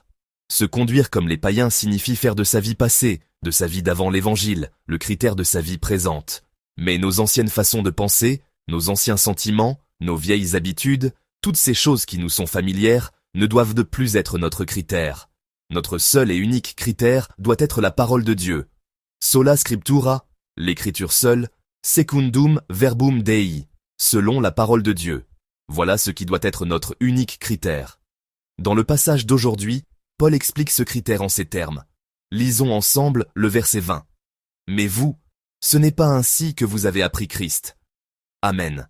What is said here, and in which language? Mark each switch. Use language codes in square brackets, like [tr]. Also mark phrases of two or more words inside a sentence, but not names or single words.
[fr] Se conduire comme les païens signifie faire de sa vie passée, de sa vie d'avant l'Évangile, le critère de sa vie présente. Mais nos anciennes façons de penser, nos anciens sentiments, nos vieilles habitudes, toutes ces choses qui nous sont familières, ne doivent de plus être notre critère. Notre seul et unique critère doit être la parole de Dieu. [la] Sola scriptura, [fr] l'écriture seule, [la] secundum verbum Dei, [fr] selon la parole de Dieu. Voilà ce qui doit être notre unique critère. Dans le passage d'aujourd'hui, Paul explique ce critère en ces termes. Lisons ensemble le verset 20. Mais vous, ce n'est pas ainsi que vous avez appris Christ. Amen.